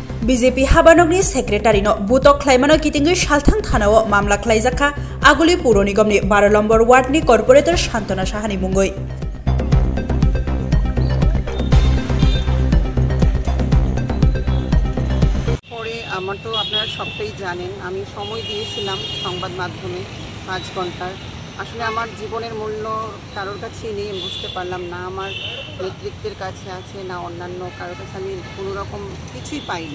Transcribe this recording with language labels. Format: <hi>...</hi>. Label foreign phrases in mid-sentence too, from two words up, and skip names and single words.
<trp>बीजेपी हाबानगरनि सेक्रेटारिनो बुतक ख्लाइमानो कितिंगि सालथां थानाव मामला ख्लाइजाखा आगुलि पौर निगमनि 12 नम्बर वार्डनि कर्पोरेटर शान्तना साहानि मुङै।</trp> <bn>আমার তো আপনারা সবটাই জানেন, আমি সময় দিয়েছিলাম সংবাদ মাধ্যমে 5 ঘন্টার। আসলে আমার জীবনের মূল্য কারোর কাছেই নেই, বুঝতে পারলাম না আমার নেতৃত্বের কাছে আছে না অন্যান্য কারোর কাছে, আমি কোনো রকম কিছুই পাইনি।</bn>